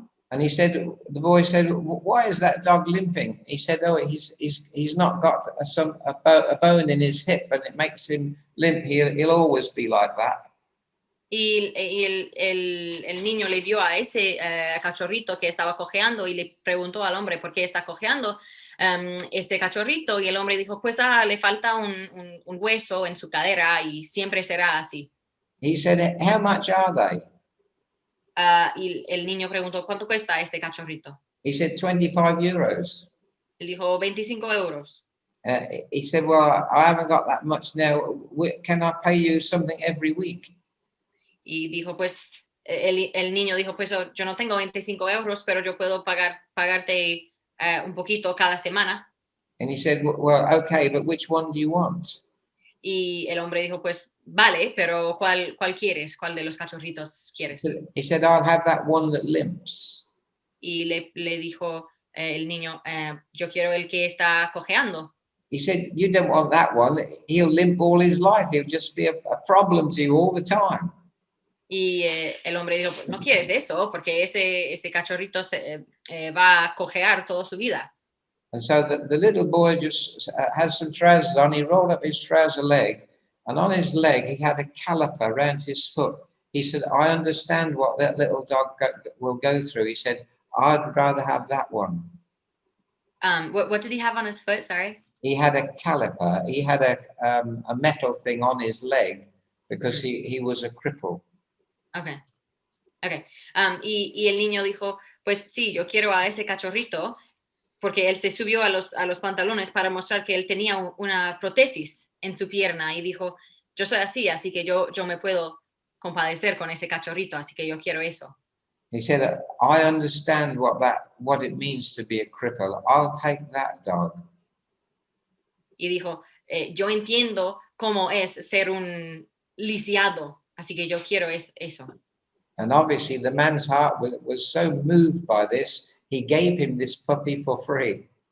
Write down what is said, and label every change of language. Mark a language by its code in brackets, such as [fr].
[en] And the boy said, "Why is that dog limping?" He said, "Oh, he's not got a bone in his hip, and it makes him limp. He'll always be like that." [es] Y el niño le dio a ese cachorrito que estaba cojeando y le preguntó al hombre por qué está cojeando este cachorrito. Y el hombre dijo, pues le falta un hueso en su cadera y siempre será así. [en] He said, "How much are they?" [es] Y el niño preguntó, ¿cuánto cuesta este cachorrito? [en] He said, €25. [es] Él dijo, 25 euros. [en] He said, "Well, I haven't got that much now. Can I pay you something every week?" [es] Y dijo, pues, el niño dijo, pues yo no tengo 25 euros, pero yo puedo pagarte un poquito cada semana. [en] And he said, "Well, okay, but which one do you want?" [es] Y el hombre dijo, pues, vale, pero ¿cuál quieres? ¿Cuál de los cachorritos quieres? [en] He said, "I'll have that one that limps." [es] Y le dijo el niño, yo quiero el que está cojeando. [en] He said, "You don't want that one. He'll limp all his life. He'll just be a problem to you all the time." [es] Y el hombre dijo, pues, no quieres eso, porque ese cachorrito va a cojear toda su vida. [en] And so the little boy just had some trousers on. He rolled up his trouser leg, and on his leg he had a caliper around his foot. He said, "I understand what that little dog will go through." He said, "I'd rather have that one." What did he have on his foot? Sorry. He had a caliper. He had a metal thing on his leg because he was a cripple. Okay. [es] Y el niño dijo, pues sí, yo quiero a ese cachorrito, porque él se subió a los pantalones para mostrar que él tenía una prótesis en su pierna y dijo, yo soy así que yo me puedo compadecer con ese cachorrito, así que yo quiero eso. [en] He said, "I understand what it means to be a cripple. I'll take that dog." [es] Y dijo, yo entiendo cómo es ser un lisiado, así que yo quiero eso. [en] And obviously the man's heart was so moved by this, he gave him this puppy for free.